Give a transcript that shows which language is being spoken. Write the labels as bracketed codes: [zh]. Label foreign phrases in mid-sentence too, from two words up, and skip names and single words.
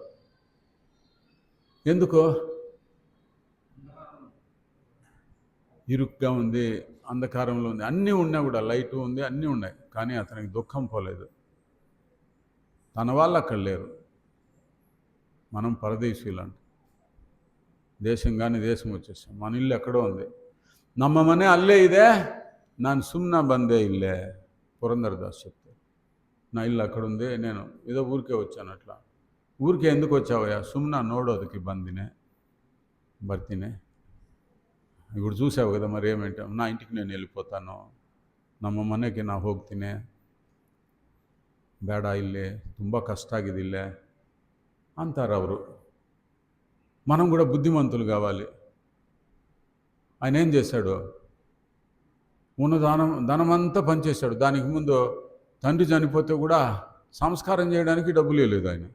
[te] ఎందుకో ఇరుగ్గా ఉంది, అంధకారంలో ఉంది, అన్నీ ఉన్నా కూడా, లైటు ఉంది, అన్నీ ఉన్నాయి, కానీ అతనికి దుఃఖం పోలేదు. తన వాళ్ళు అక్కడ లేరు. మనం పరదేశీయులంట, దేశం కానీ దేశం వచ్చేసాం. మన ఇల్లు ఎక్కడో ఉంది. [kn] ನಮ್ಮ ಮನೆ ಅಲ್ಲೇ ಇದೆ, ನಾನು ಸುಮ್ಮನೆ ಬಂದೆ ಇಲ್ಲೇ. [te] పురంధరదాస్ చెప్తే, నా ఇల్లు అక్కడుంది, నేను ఏదో ఊరికే వచ్చాను. అట్లా ఊరికే ఎందుకు వచ్చావయ్యా? [kn] ಸುಮ್ಮನೆ ನೋಡೋದಕ್ಕೆ ಬಂದಿನೇ ಬರ್ತೀನಿ. [te] ఇప్పుడు చూసావు కదా, మరి ఏమంటే, నా ఇంటికి నేను వెళ్ళిపోతాను, [kn] ನಮ್ಮ ಮನೆಗೆ ನಾ ಹೋಗ್ತೀನಿ, ಬೇಡ ಇಲ್ಲಿ ತುಂಬ ಕಷ್ಟ ಆಗಿದೆ ಇಲ್ಲೇ అంటారు ಅವರು. [te] మనం కూడా బుద్ధిమంతులు కావాలి. ఆయన ఏం చేశాడు? ఉన్న ధనమంతా పనిచేశాడు. దానికి ముందు తండ్రి చనిపోతే కూడా సంస్కారం చేయడానికి డబ్బులు లేదు ఆయన.